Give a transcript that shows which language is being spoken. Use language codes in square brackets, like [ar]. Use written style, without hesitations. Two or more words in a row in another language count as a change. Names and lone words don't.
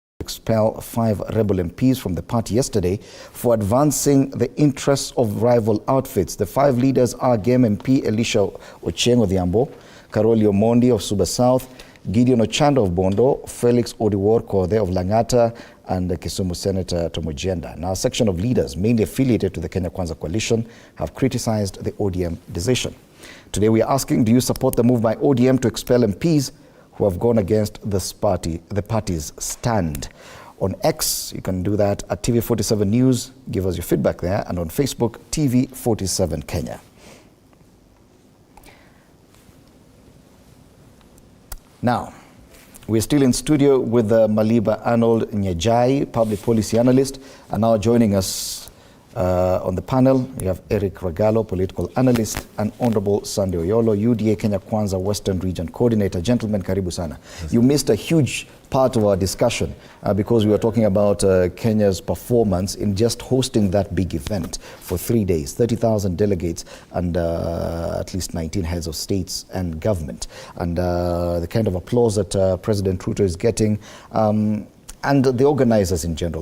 [en] expel 5 rebel MPs from the party yesterday for advancing the interests of rival outfits. The 5 leaders are Game MP Elisha Ochieng Odhiambo, Karoli Omondi of Suba South, Gideon Ochando of Bondo, Felix Odiwuor Kode of Langata, and Kisumu Senator Tom Ojienda. Now, a section of leaders, mainly affiliated to the Kenya Kwanza coalition, have criticized the ODM decision. Today, we are asking, do you support the move by ODM to expel MPs who have gone against the party's stand? On X, you can do that at TV47 News. Give us your feedback there. And on Facebook, TV47 Kenya. Now, we're still in studio with Maliba Arnold Nyajai, public policy analyst, and now joining us on the panel, we have Eric Regalo, political analyst, and Honorable Sunday Oyolo, UDA Kenya Kwanza Western Region Coordinator. [sw] Gentlemen, karibu sana. [en] Yes. You missed a huge part of our discussion because we were talking about Kenya's performance in just hosting that big event for 3 days, 30,000 delegates and at least 19 heads of states and government. And the kind of applause that President Ruto is getting, and the organizers in general.